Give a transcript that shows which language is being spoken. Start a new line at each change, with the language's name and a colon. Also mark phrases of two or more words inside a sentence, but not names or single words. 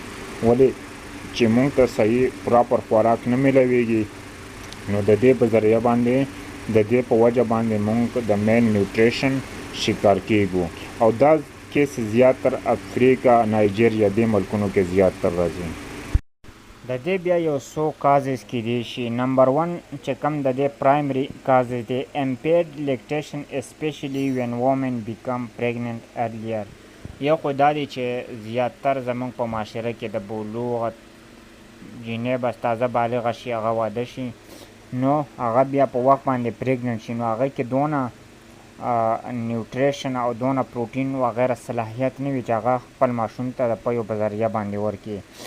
Pashto: ولې چې موږ ته صحیح پراپر خوراک نه میلاویږي نو د دې په ذریعه باندې د دې په وجه باندې موږ د
English: mal nutrition
Pashto: شکار کیږو. او دا کیس زیاتر افریقا، نایجیریا دې ملکونو کې زیاتر راځي. د دې بیا یو څو کازز کیدی شي. نمبر 1 چې کوم د دې
English: primary causes
Pashto: دی
English: impaired lactation especially when women become pregnant earlier.
Pashto: یو خو دا دی چې زیاتر زموږ په معاشره کې د بلوغ جینۍ بس تازه بالغه شي، هغه واده شي، نو هغه بیا په وخت باندې پریګننټ شي، نو هغه کې دونه نیوټریشن او دونه پروټین وغیره صلاحیت نه وي چې هغه خپل ماشوم ته د پیو په ذریعه باندې ورکړي.